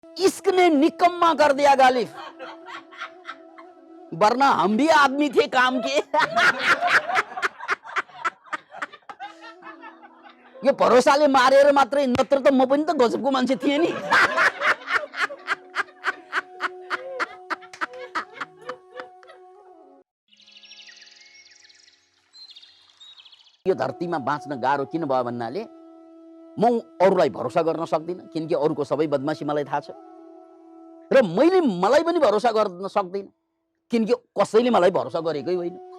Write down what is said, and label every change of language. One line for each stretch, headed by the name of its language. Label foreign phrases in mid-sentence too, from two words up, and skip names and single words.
Hindi: इश्क ने निकम्मा कर दिया गालिब, वरना हम भी आदमी थे काम के।
Nepali: यो भरोसाले मारेर मात्रै, नत्र त म पनि त गजबको मान्छे थिएँ नि। यो धरतीमा बाँच्न गाह्रो किन भयो भन्नाले म अरूलाई भरोसा गर्न सक्दिनँ, किनकि अरूको सबै बदमासी मलाई थाहा छ, र मलाई पनि भरोसा गर्न सक्दिनँ, किनकि कसैले मलाई भरोसा गरेकै होइन।